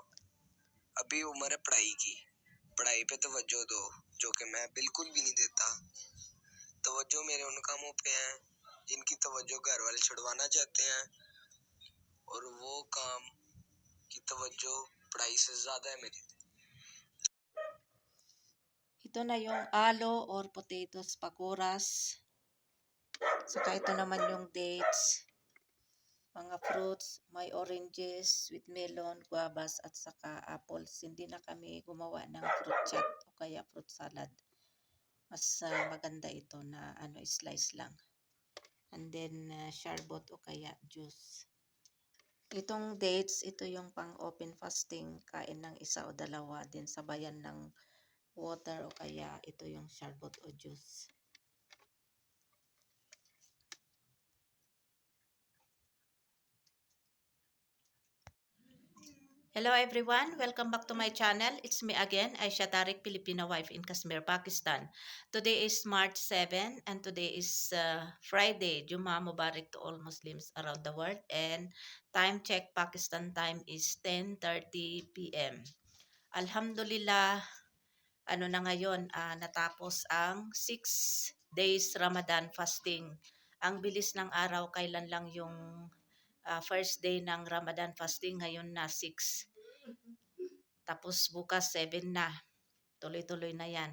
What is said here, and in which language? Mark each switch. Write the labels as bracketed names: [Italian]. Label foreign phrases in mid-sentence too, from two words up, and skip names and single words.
[Urdu] ابھی عمر ہے پڑھائی کی، پڑھائی پہ توجہ دو، جو کہ میں بالکل بھی نہیں دیتا. توجہ میرے ان کاموں پہ ہے جن کی توجہ گھر والے چھڑوانا چاہتے ہیں، اور وہ کام کی توجہ پڑھائی سے زیادہ ہے میری. [Filipino] Ito na yung alo [English] or potatoes pakoras. [Filipino] Saka ito naman yung dates, mga fruits, may [English] oranges, sweet melon, guavas [Filipino] at saka apples. Hindi na kami gumawa ng [English] fruit chat [Filipino] o kaya [English] fruit salad. [Filipino] Mas maganda ito na slice lang. [English] And then [Filipino] sharbot o kaya juice. Itong dates, ito yung pang [English] open fasting, [Filipino] kain ng isa o dalawa, din sabayan ng water o kaya ito yung sharbot o juice. [English] Hello everyone, welcome back to my channel. It's me again, Aisha Tariq, Filipino wife in Kashmir, Pakistan. Today is March 7 and today is Friday. [Arabic] Jummah Mubarak [English] to all Muslims around the world, and time check Pakistan time is 10:30 PM. [Filipino] Alhamdulillah, na ngayon, natapos ang [English] 6 days Ramadan fasting. [Filipino] Ang bilis ng araw, kailan lang yung [English] first day [Filipino] ng [English] Ramadan fasting, [Filipino] ngayon na 6. Tapos bukas 7 na. Tuloy-tuloy na yan.